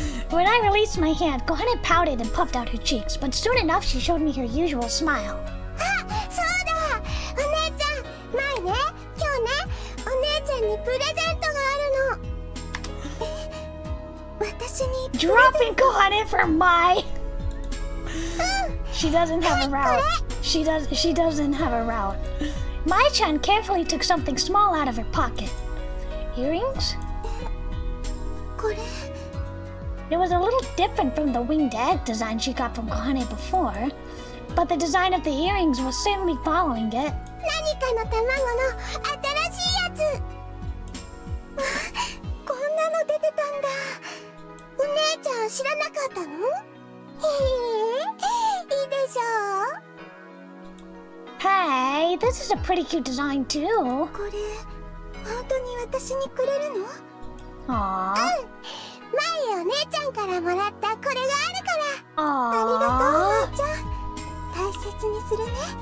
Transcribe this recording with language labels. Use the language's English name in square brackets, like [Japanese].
[English] When I released my hand, Kohane pouted and puffed out her cheeks, but soon enough she showed me her usual smile. [Japanese] あ、そうだ。お姉ちゃん、前ね、今日ね、お姉ちゃんにプレゼントがあるの。私に。 [English] Dropping Kohane for Mai. She doesn't have a route. She doesn't have a route. Mai-chan carefully took something small out of her pocket. Earrings? [Japanese] これ。 [English] It was a little different from the winged egg design she got from Kohane before, but the design of the earrings was certainly following it. [Japanese] 何かの卵の新しいやつ。こんなの出てたんだ。お姉ちゃん知らなかったの？へえ、いいでしょう。 [English] Hey, this is a pretty cute design too. [Japanese] これ本当に私にくれるの？ [English] Aww. [Japanese] 前お姉ちゃんからもらったこれがあるから。 [English] Aww. [Japanese] ありがとうお姉ちゃん。大切にするね。